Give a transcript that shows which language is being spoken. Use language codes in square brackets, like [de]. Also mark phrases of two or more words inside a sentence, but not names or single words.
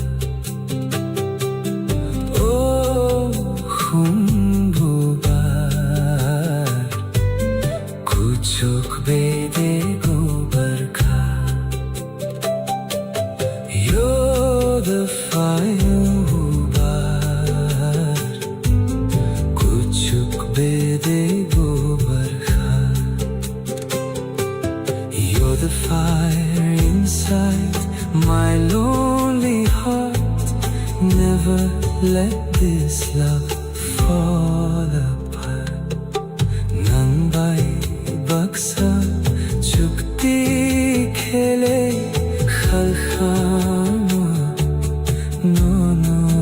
[trp] Oh, humbuba, kuchuk bede gobar kha. [en] You're the fire [trp] hubar, kuchuk bede gobar kha. [en] You're the fire inside my lonely heart. Never let this love fall apart. [trp] Nang bai baksa chukti khele khalkhama no no.